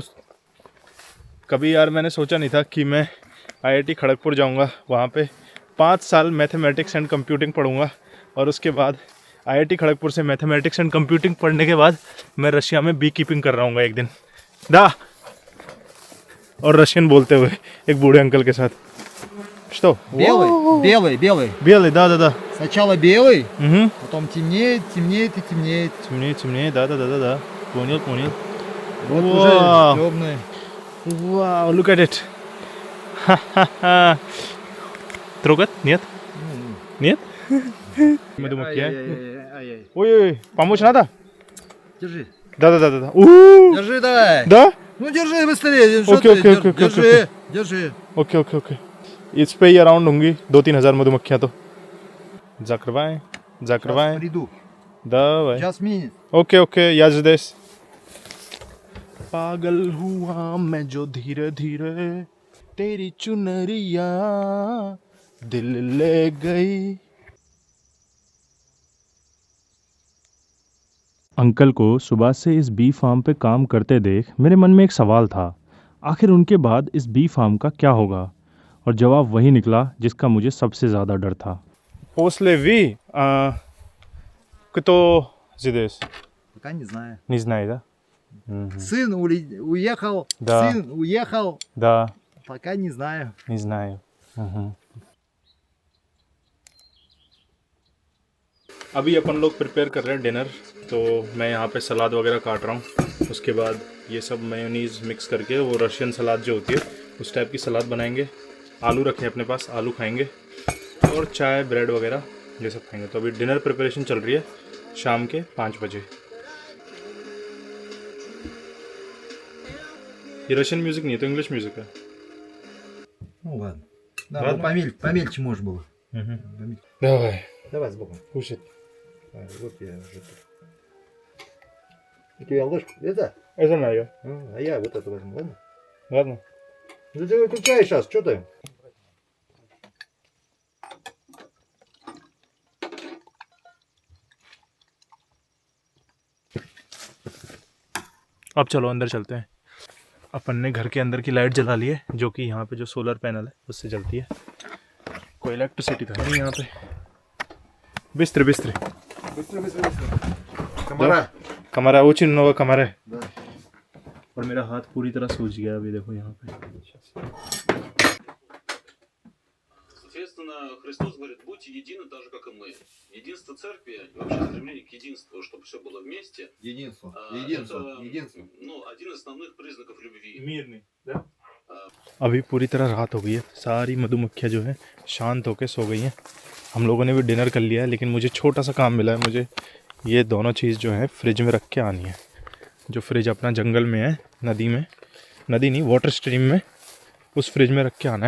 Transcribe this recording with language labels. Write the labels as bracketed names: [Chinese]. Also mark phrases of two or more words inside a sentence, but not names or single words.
[Hindi] कभी यार मैंने सोचा नहीं था कि मैं IIT खड़गपुर जाऊंगा, वहाँ पे 5 साल [English] mathematics and computing [Hindi] पढ़ूंगा, और उसके बाद IIT खड़गपुर से [English] mathematics and computing [Hindi] पढ़ने के बाद मैं रशिया में [English] bee keeping [Hindi] कर रहा हूँगा एक दिन। और रशियन बोलते हुए एक बूढ़े अंकल के साथ। [Russian] Что? Белый. Да. Сначала белый, Угу. потом темнеет и темнеет. Темнее, да. Понял. Вот Вау. уже темный. Вау, [English] look at it. Ха-ха-ха. [Russian] Трогать? Нет? Нет? Мадумакия. Ай-яй-яй. Ой, помочь надо? Держи. Да. У-у-у. Держи давай. Да? Ну держи быстрее. Что Окей, ты? окей. Держи. ओके। [Hindi] इस पे ही अराउंड होंगी 2-3 हज़ार मधुमक्खियाँ तो। [Russian] закрывай. Сейчас приду. Давай. Сейчас минут. ओके, я здесь. [Hindi] पागल हुआ मैं जो धीरे धीरे तेरी चुनरिया दिल ले गई। अंकल को सुबह से इस [English] bee farm [Hindi] पे काम करते देख मेरे मन में एक सवाल था, आखिर उनके बाद इस [English] bee farm [Hindi] का क्या होगा? और जवाब वही निकला जिसका मुझे सबसे ज़्यादा डर था। [Russian] После Ви, кто здесь? Пока не знаю. Не знаю, да? Сын уехал, Да. сын уехал. Да, Пока не знаю. не знаю. [Hindi] अभी अपन लोग प्रिपेयर कर रहे हैं डिनर, तो मैं यहाँ पे सलाद वगैरह काट रहा हूँ। उसके बाद ये सब मेयोनीज़ मिक्स करके वो [English] Russian salad [Hindi] जो होती है उस टाइप की सलाद बनाएंगे। आलू रखे हैं अपने पास, आलू खाएंगे और चाय ब्रेड वगैरह ये सब खाएंगे। तो अभी [English] dinner preparation [Hindi] चल रही है शाम के 5 बजे। ये [English] Russian music [Hindi] नहीं है तो [English] English music [Hindi] है। [Russian] Ну ладно. Да, Ладно. помельче может было. Помельче. Давай, Давай сбоку. кушать. Вот я уже тут. У тебя ложку? Это? Это мое. А я вот это возьму, ладно? Ладно. Да ты выключай сейчас, что ты? [Hindi] अब चलो अंदर चलते हैं। अपन ने घर के अंदर की लाइट जला ली है, जो कि यहाँ पे जो [English] solar panel [Hindi] है उससे जलती है। कोई इलेक्ट्रिसिटी था नहीं यहाँ पे। बिस्तर बिस्तर [Russian] Быстро, быстро, быстро. Комара. [Hindi] कमरा वो चिन्ह होगा कमरा है। [Russian] Да. [Hindi] और मेरा हाथ पूरी तरह सूज गया अभी देखो यहाँ पे। [Russian] Соответственно, Христос говорит, будьте едины, так же, как и мы. Единство церкви, и вообще стремление к единству, чтобы все было вместе. Единство. Это, Единство. ну, один из основных признаков любви. [Hindi] मीरनी अभी पूरी तरह रात हो गई है, सारी मधुमक्खियाँ जो हैं शांत होकर सो गई हैं। हम लोगों ने भी डिनर कर लिया है, लेकिन मुझे छोटा सा काम मिला है। मुझे ये दोनों चीज़ जो है फ्रिज में रख के आनी है। जो फ्रिज अपना जंगल में है, नदी में, नदी नहीं [English] water stream [Hindi] में, उस फ्रिज में रख के आना है।